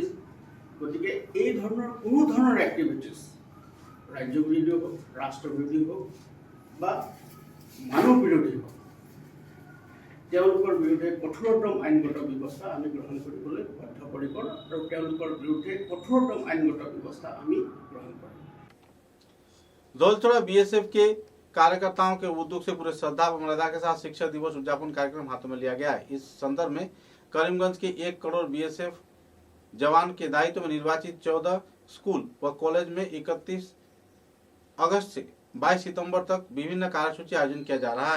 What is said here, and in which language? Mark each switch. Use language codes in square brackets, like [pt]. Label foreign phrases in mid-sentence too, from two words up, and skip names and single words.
[as] গতিকে এই ধৰণৰ কোনো ধৰণৰ এক্টিভিটিছ ৰাজ্য বিৰোধী হওক, ৰাষ্ট্ৰ বিৰোধী হওক বা মানুহ বিৰোধী হওক, তেওঁলোকৰ বিৰুদ্ধে কঠোৰতম আইনগত ব্যৱস্থা আমি গ্ৰহণ কৰিবলৈ বদ্ধপৰিকৰ আৰু তেওঁলোকৰ বিৰুদ্ধে কঠোৰতম আইনগত ব্যৱস্থা আমি গ্ৰহণ কৰিম। [hi] दौलतोड़ा बीएसएफ के कार्यकर्ताओं के उद्योग से पूरे श्रद्धा व मर्यादा के साथ शिक्षक दिवस उद्यापन कार्यक्रम हाथों में लिया गया है। इस संदर्भ में करीमगंज के 1 करोड़ बीएसएफ जवान के दायित्व में निर्वाचित 14 स्कूल व कॉलेज में 31 अगस्त से 22 सितंबर तक विभिन्न कार्यसूची आयोजन किया जा रहा है।